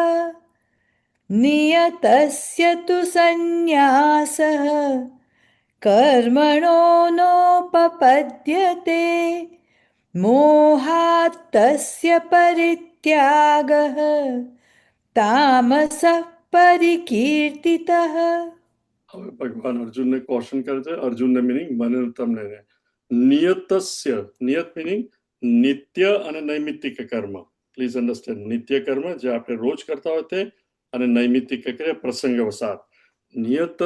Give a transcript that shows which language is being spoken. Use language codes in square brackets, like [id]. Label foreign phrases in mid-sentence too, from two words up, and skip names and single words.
[sa] नियतस्य तु सन्न्यासः कर्मणो नोपपद्यते, मोहात्तस्य परित्यागः तामसः परिकीर्तितः. [gu] હવે ભગવાન અર્જુનને ક્વેશ્ચન કરે છે. અર્જુનને મિનિંગ મને તમને નિયતસ્ય, નિયત મિનિંગ નિત્ય અને નૈમિત્તિક કર્મ. [en] please understand. [gu] નિત્ય કર્મ જે આપણે રોજ કરતા હોય તે, અને નૈમિત્તિક ક્રિયા પ્રસંગ વસાત.